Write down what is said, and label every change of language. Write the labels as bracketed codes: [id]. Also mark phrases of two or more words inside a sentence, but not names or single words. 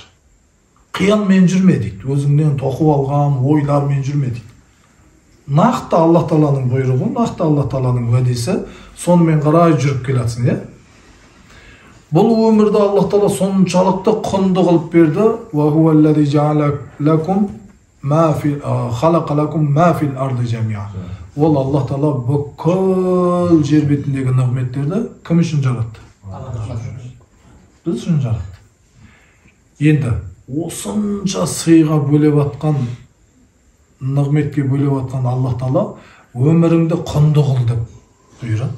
[kk] Қиялмен жүрме дейді. Өзіңнен тоқып алған ойлармен жүрме дейді. Нақты Аллах Тағаланың бұйрығы, нақты Аллах Тағаланың уәдесі, сонымен қарай жүріп келатсың, иә? Бұл өмірді Аллах Тағала соншалықты құнды қылып берді. [ar] وهو الذي جعل لكم ما في الأرض جميعا. [kk] Ол Аллах Тағала бүкіл жер бетіндегі нығметтерді кім үшін жаратты? Біз үшін жаратты. Енді осынша сыйға бөлеп атқан, нығметке бөлеп атқан Аллах Тағала өміріңді құнды қыл деп бұйырады.